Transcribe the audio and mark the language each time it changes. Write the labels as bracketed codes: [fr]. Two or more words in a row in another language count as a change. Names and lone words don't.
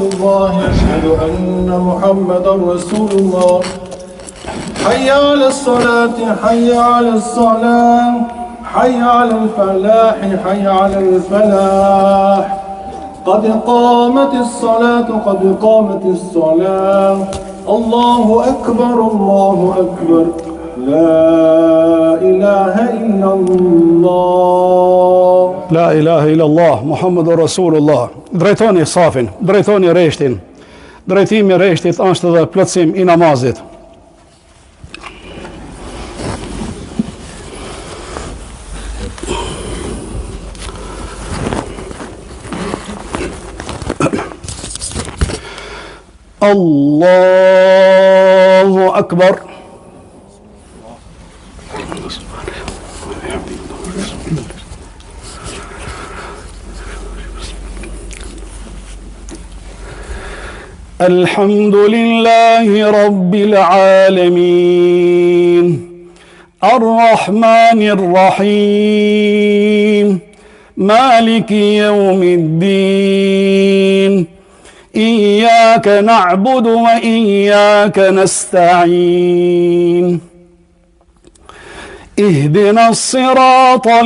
[ar] الله أشهد أن محمدا رسول الله حي على الصلاة حي على الصلاة حي على الفلاح حي على الفلاح قد قامت الصلاة قد قامت الصلاة الله أكبر الله أكبر لا إله إلا الله لا إله إلا الله، محمد رسول الله. [sq] Drejtoni safin, drejtoni reshtin. Drejtimi i reshtit është edhe plotësim i namazit. [ar] الله أكبر. الحمد لله رب العالمين الرحمن الرحيم مالك يوم الدين إياك نعبد وإياك نستعين اهدنا الصراط